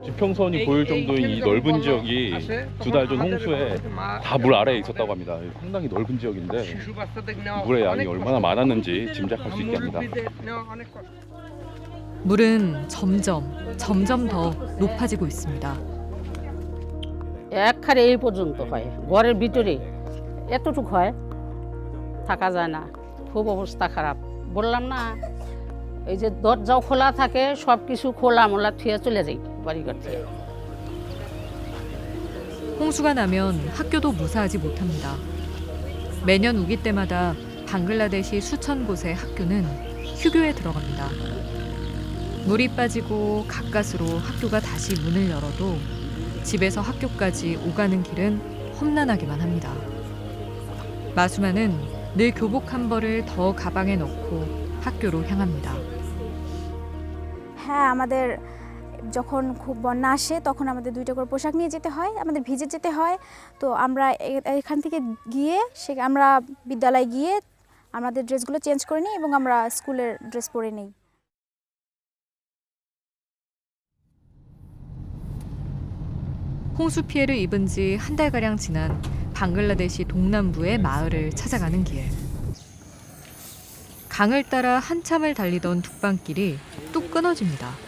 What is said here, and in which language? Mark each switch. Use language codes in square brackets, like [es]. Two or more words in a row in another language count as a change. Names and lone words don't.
[ko] 지평선이 보일 정도의 이 넓은 지역이 2달 전 홍수에 다 물 아래에 있었다고 합니다. 상당히 넓은 지역인데 물의 양이 얼마나 많았는지 짐작할 수 있게 합니다. 물은 점점 더 높아지고 있습니다. [bn] একখানে এই পর্যন্ত হয় ঘরের ভিতরে এতটুকু হয় থাকা যায় না খুব অবস্থা খারাপ বললাম না এই যে দরজাও খোলা থাকে সব কিছু খোলা মোলা থুয়ে চলে যাই বাড়ি করতে [ko] 홍수가 나면 학교도 무사하지 못합니다. 매년 우기 때마다 방글라데시 수천 곳의 학교는 휴교에 들어갑니다. 물이 빠지고 가까스로 학교가 다시 문을 열어도 집에서 학교까지 오가는 길은 험난하기만 합니다. 마수마는 늘 교복 한 벌을 더 가방에 넣고 학교로 향합니다. [bn] হ্যাঁ আমাদের যখন খুব বন্যা আসে তখন আমাদের 2টা করে পোশাক নিয়ে যেতে হয়, আমাদের ভিজে যেতে হয়। তো আমরা এখান থেকে গিয়ে আমরা বিদ্যালয়ে গিয়ে আমাদের ড্রেসগুলো চেঞ্জ করে নিই এবং আমরা স্কুলের ড্রেস পরে নিই। [ko] 홍수 피해를 입은 지 한 달가량 지난 방글라데시 동남부의 마을을 찾아가는 길. 강을 따라 한참을 달리던 뚝방길이 뚝 끊어집니다.